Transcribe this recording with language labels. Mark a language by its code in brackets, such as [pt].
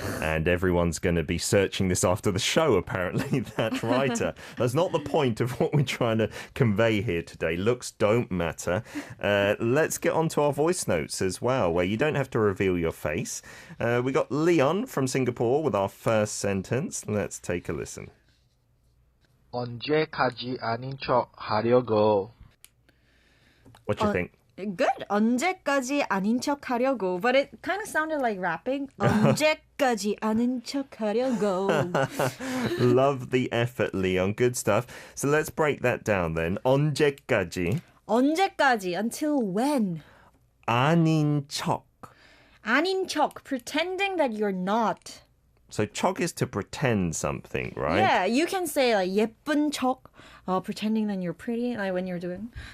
[en] And everyone's going to be searching this after the show, apparently, that writer. That's not the point of what we're trying to convey here today. Looks don't matter. Let's get on to our voice notes as well, where you don't have to reveal your face. We got Leon from Singapore with our first sentence. Let's take a listen. [ko] 언제까지 아닌 척 하려고. [en] What do you think? Good. [ko] 언제까지 아닌 척 하려고. [en] But it kind of sounded like rapping. [ko] 언제까지 아닌 척 하려고. [en] Love the effort, Leon. Good stuff. So let's break that down then. [ko] 언제까지 언제까지? [en] Until when? [ko] 아닌 척. 아닌 척. [en] Pretending that you're not. So 척 is to pretend something, right? Yeah, you can say like [ko] 예쁜 척. [en] Pretending that you're pretty, like when you're doing...